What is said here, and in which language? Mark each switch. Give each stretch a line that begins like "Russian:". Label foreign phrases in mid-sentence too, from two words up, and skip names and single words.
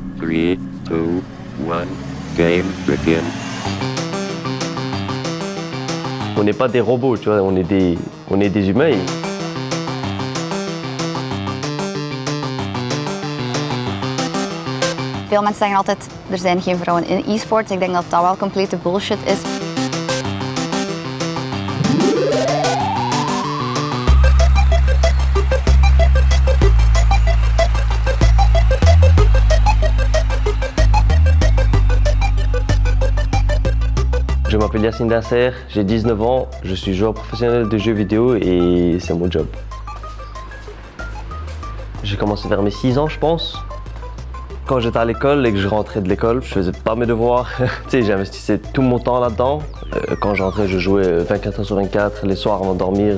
English: 3, 2, 1, game begin.
French: On n'est pas des robots, tu vois, on est des humains.
Dutch: Veel mensen zeggen altijd, er zijn geen vrouwen in e-sport. Ik denk dat dat wel complete bullshit is.
French: Je m'appelle Yacine Dasser, j'ai 19 ans, je suis joueur professionnel de jeux vidéo et c'est mon job. J'ai commencé vers mes 6 ans, je pense. Quand j'étais à l'école et que je rentrais de l'école, je faisais pas mes devoirs. J'investissais tout mon temps là-dedans. Quand je rentrais, je jouais 24 heures sur 24, les soirs avant de dormir.